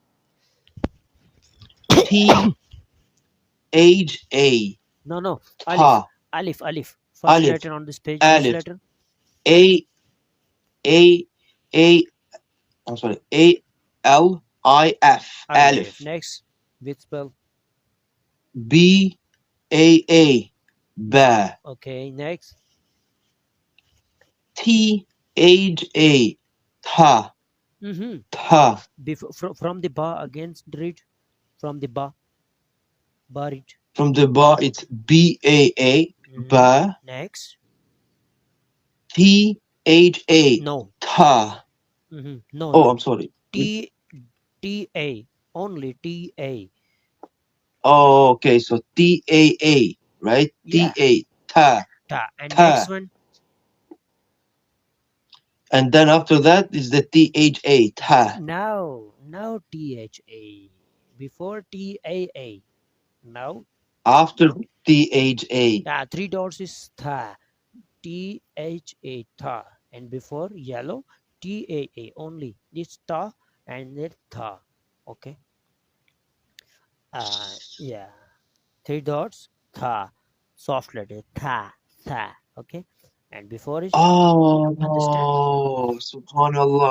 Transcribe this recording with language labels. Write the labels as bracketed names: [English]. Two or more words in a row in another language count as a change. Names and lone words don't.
[English] T-H-A. No. Tha. Alif. First letter on this page. Alif. Letter. I'm sorry. A-L-I-F. Alif. Next. Which spell? B-A-A. Ba. Okay. Next. T-H-A. Tha. Tha. From the ba again, read. From the ba. Ba read. From the ba, it's B-A-A. Ba. Next. T-H-A. No. Tha. No. Oh, I'm sorry. T-A. Only T-A. Oh, okay. So T-A-A, right? Yeah. T-A. Tha. And next one. And then after that is the T-H-A. Tha. Now T-H-A. Before T-A-A. Now. After T-H-A. 3 dots is tha. T-H-A. Tha. And before yellow, T-A-A. Only. This ta and then tha. Okay. Yeah. 3 dots. Tha. Soft letter. Tha. Okay. And before is. Understand? Subhanallah.